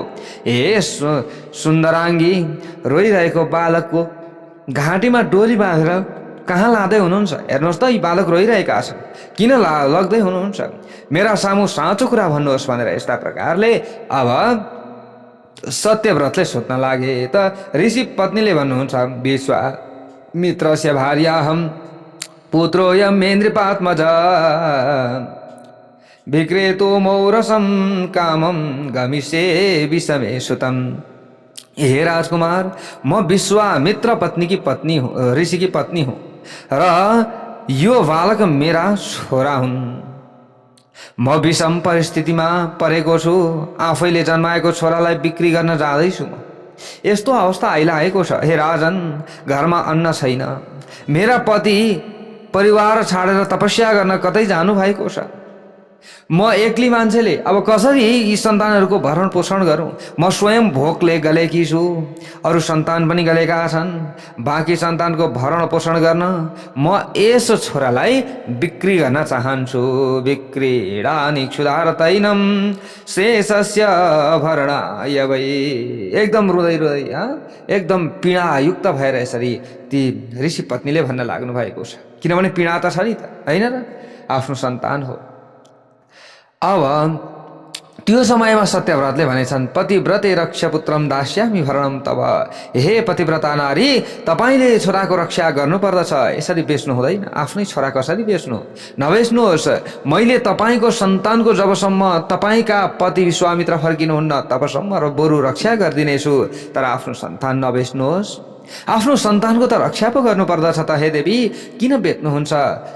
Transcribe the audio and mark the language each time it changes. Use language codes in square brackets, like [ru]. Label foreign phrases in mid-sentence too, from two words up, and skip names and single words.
[ne] हे सुन्दराङ्गी, रोइरहेको बालकको घाँटीमा डोरी बाँधेर कहाँ लाँदै हुनुहुन्छ? हेर्नुहोस् त, यी बालक रोइरहेका छन्, किन लग्दै हुनुहुन्छ? मेरा सामु साँचो कुरा भन्नुहोस् भनेर यस्ता प्रकारले अब सत्यव्रतले सोध्न लागे। त ऋषि पत्नीले भन्नुहुन्छ, [sa] विश्वामित्रस्य भार्याहं पुत्रोऽयं मेन्द्रपात्मजा विक्रेतो मौरसं कामं गमिष्ये विषमे सुतं। [ne] हे राजकुमार, म विश्वामित्र पत्नी [hi] की पत्नी हूँ, ऋषि की पत्नी हूँ [ne] र यो बालक मेरा छोरा हुन्। म विषम परिस्थितिमा परेको छु, आफैले जन्माएको छोरालाई बिक्री गर्न जाँदैछु। यस्तो अवस्था आइलागेको छ हे राजन, घरमा अन्न छैन, मेरा पति परिवार छाडेर तपस्या गर्न कतै जानु भएको छ। म एक्लै मान्छेले अब कसरी यी सन्तानहरूको भरण पोषण गरौँ? म स्वयं भोकले गलेकी छु, अरू सन्तान पनि गलेका छन्। बाँकी सन्तानको भरण पोषण गर्न म यस छोरालाई बिक्री गर्न चाहन्छु। [sa] विक्रीडानि क्षुधारतैनं शेषस्य भरणाय वै। [ne] एकदम रुँदै रुँदै एकदम पीडायुक्त भएर यसरी ती ऋषि पत्नीले भन्न लाग्नु भएको छ। किनभने पीडा त छ नि त, होइन र? आफ्नो सन्तान हो। अब त्यो समयमा सत्यव्रतले भनेछन्, [sa] पतिव्रते रक्षपुत्रम दास्यामि भरणम तब। [ne] हे पतिव्रता नारी, तपाईँले छोराको रक्षा गर्नुपर्दछ, यसरी बेच्नु हुँदैन। आफ्नै छोरा कसरी बेच्नु? नबेच्नुहोस्। मैले तपाईँको सन्तानको जबसम्म तपाईँका पति विश्वामित्र फर्किनुहुन्न तबसम्म र बरु रक्षा गरिदिनेछु, तर आफ्नो सन्तान नबेच्नुहोस्। आफ्नो सन्तानको त रक्षा पो गर्नुपर्दछ त हे देवी, किन बेच्नुहुन्छ त?